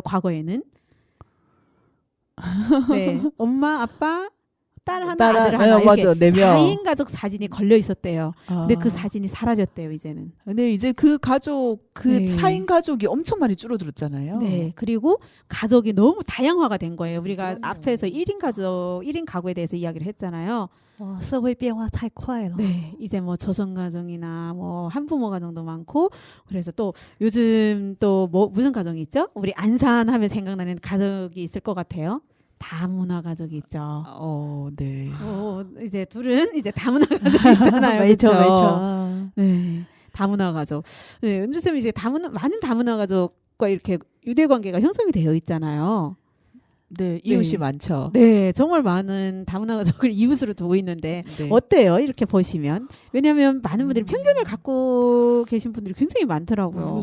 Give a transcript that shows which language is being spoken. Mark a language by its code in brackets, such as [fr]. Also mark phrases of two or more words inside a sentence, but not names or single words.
[ko] 과거에는 네, 엄마, 아빠, 딸 하나, 아들 하나 이렇게 맞아, 4명. 4인 가족 사진이 걸려 있었대요. 근데 아. 그 사진이 사라졌대요, 이제는. 근데 이제 그 가족 그 네. 4인 가족이 엄청 많이 줄어들었잖아요. 네, 그리고 가족이 너무 다양화가 된 거예요. 우리가 그럼요. 앞에서 1인 가족, 1인 가구에 대해서 이야기를 했잖아요. [zh] 社会变化太快了。 [ko] 네, 이제 뭐 조선 가정이나 뭐 한부모 가정도 많고 그래서 또 요즘 또 뭐 무슨 가정이 있죠? 우리 안산 하면 생각나는 가족이 있을 것 같아요. 다문화 가족이 있죠. 네. 이제 둘은 이제 다문화 가족이 있잖아요. [zh] 没错 [ko] 그렇죠? [zh] 没错。 [ko] 네, 다문화 가족. 네, 은주 쌤이 이제 많은 다문화 가족과 이렇게 유대 관계가 형성이 되어 있잖아요. 네, 이웃이 네. 많죠. 네, 정말 많은 다문화 가족을 이웃으로 두고 있는데 네. 어때요? 이렇게 보시면 왜냐하면 많은 분들이 편견을 갖고 계신 분들이 굉장히 많더라고요.